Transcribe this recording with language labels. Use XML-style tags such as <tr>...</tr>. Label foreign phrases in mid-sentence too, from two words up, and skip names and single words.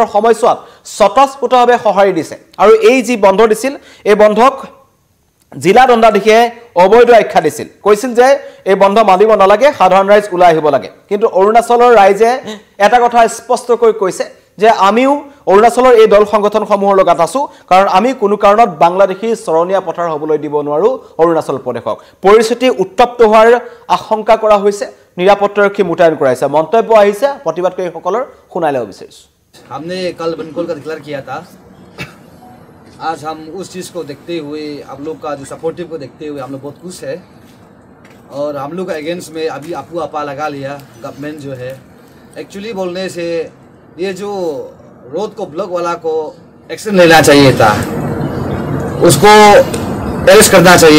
<as>সময়ছোৱাত স্বতঃস্ফূৰ্তভাৱে সঁহাৰি দিছে আৰু এই যি বন্ধ দিছিল এই বন্ধক জিলা দণ্ডাধীশে অবৈধ আখ্যা দিছিল কৈছিল যে এই বন্ধ মানিব নালাগে সাধাৰণ ৰাইজ ওলাই আহিব লাগে কিন্তু অৰুণাচলৰ ৰাইজে এটা কথা স্পষ্টকৈ কৈছে যে আমিও অৰুণাচলৰ এই দল সংগঠনসমূহৰ লগত আছো কাৰণ আমি কোনো কাৰণত বাংলাদেশী চৰণীয়া পথাৰ হ'বলৈ দিব নোৱাৰো অৰুণাচল প্ৰদেশক পৰিস্থিতি উত্তপ্ত হোৱাৰ আশংকা কৰা হৈছে নিৰাপত্তাৰক্ষী মুতায়ন কৰাইছে মন্তব্য আহিছে প্ৰতিবাদকাৰীসকলৰ শুনাই ল'ব বিচাৰিছো</as> <hi>हमने कल बनकोल का डिक्लेयर किया था आज हम उस चीज़ को देखते हुए आप लोग का जो सपोर्टिव को देखते हुए हम लोग बहुत खुश है और हम लोग का अगेंस्ट में अभी आपू आपा लगा लिया गवर्नमेंट जो है एक्चुअली बोलने से ये जो रोड को ब्लॉक वाला को एक्शन लेना चाहिए था उसको अरेस्ट करना चाहिए</hi>